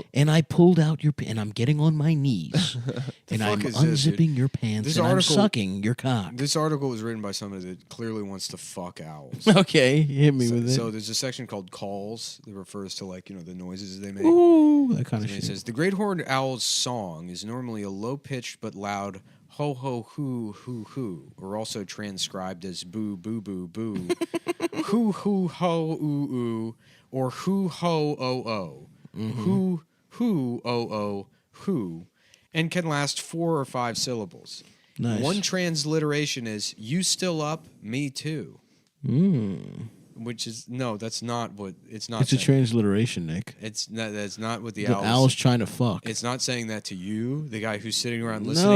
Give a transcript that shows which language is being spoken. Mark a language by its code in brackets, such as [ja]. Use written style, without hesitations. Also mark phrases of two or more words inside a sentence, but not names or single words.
[en] and I pulled out your and I'm getting on my knees and I'm unzipping your pants and I'm sucking your cock. This article was written by somebody that clearly wants to fuck owls. Okay, hit me with it. So there's a section called calls that refers to the noises they make. Ooh, that kind of It shit. says the great horned owl's song is normally a low pitched but loud ho ho hoo hoo hoo, or also transcribed as boo boo boo boo, hoo hoo ho oo oo, or hoo ho o o, hoo hoo o o hoo, and can last 4 or 5 syllables. Nice. One transliteration is "You still up? Me too." Which is that's not what it's not. It's a transliteration, Nick. It's not. That's not what the The owl's trying to fuck. It's not saying that to you, the guy who's sitting around listening.